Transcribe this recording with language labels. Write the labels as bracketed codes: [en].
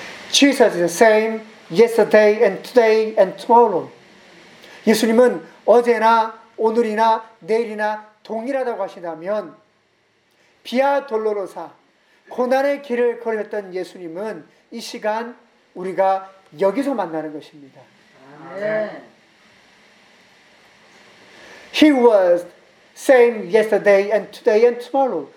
[ko] 주님은 [en] the same yesterday and today and tomorrow. [ko] 예수님은 어제나 오늘이나 내일이나 동일하다고 하신다면 비아 돌로로사 고난의 길을 걸으셨던 예수님은 이 시간 우리가 여기서 만나는 것입니다. 아멘. [en] He was same yesterday and today and tomorrow.